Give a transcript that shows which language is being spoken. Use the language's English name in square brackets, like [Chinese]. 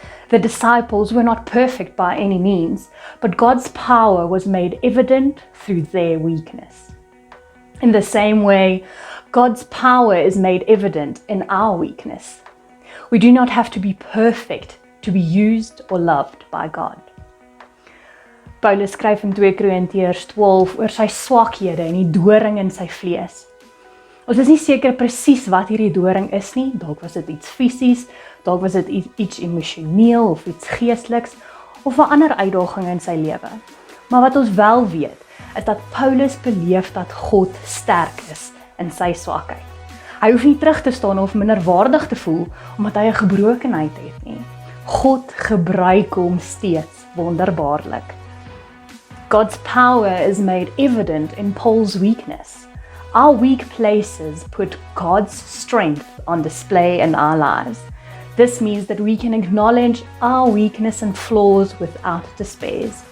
[English] The disciples were not perfect by any means, but God's power was made evident through their weakness. In the same way, God's power is made evident in our weakness. We do not have to be perfect to be used or loved by God. [Afrikaans] Paulus skryf in 2 Korintiërs 12 oor sy swakhede en die doring in sy vlees. Ons is nie seker presies wat hierdie doring is nie, dalk was dit iets fisies, dalk was dit iets emosioneel of iets geesteliks, of 'n ander uitdaging in sy lewe. Maar wat ons wel weet, is dat Paulus beleef dat God sterk is in sy swakheid. Hy hoef nie terug te staan of minderwaardig te voel, omdat hy 'n gebrokenheid het nie. God gebruik hom steeds wonderbaarlik. [English] God's power is made evident in Paul's weakness. Our weak places put God's strength on display in our lives. This means that we can acknowledge our weakness and flaws without despair.